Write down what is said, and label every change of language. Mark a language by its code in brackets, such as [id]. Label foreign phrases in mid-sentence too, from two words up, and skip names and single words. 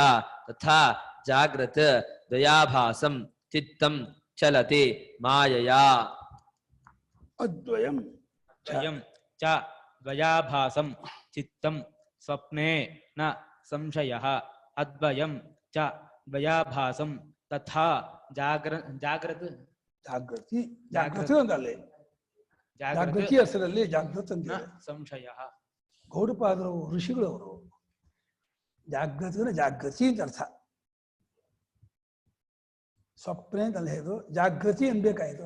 [sa] ತಥಾ ಜಾಗ್ರತ್ ದ್ವಯಾಭಾಸಂ ಚಿತ್ತಂ ಚಲತಿ ಮಾಯಯಾ. ಅದ್ವಯಂ ದ್ವಯಂ ಚ ದ್ವಯಾಭಾಸಂ ಚಿತ್ತಂ ಸ್ವಪ್ನೆ ನ ಸಂಶಯಃ. ಅದ್ವಯಂ ಚ ದ್ವಯಾಭಾಸಂ ತಥಾ ಜಾಗೃತಿ ಜಾಗೃತಿ ಜಾಗೃತಿ [kn] ಅಂತಲ್ಲಿ ಜಾಗೃತಿ ಹೆಸರಲ್ಲಿ ಜಾಗೃತಿ ಅಂತ [sa] ಸಂಶಯಃ. [kn] ಗೌಡಪಾದರು ಋಷಿಗಳವರು ಜಾಗೃತಿ ಜಾಗೃತಿ ಅಂತ ಅರ್ಥ. ಸ್ವಪ್ನೆ ಅಂತ ಹೇಳಿದ್ರು, ಜಾಗೃತಿ ಅನ್ಬೇಕಾಯ್ತು.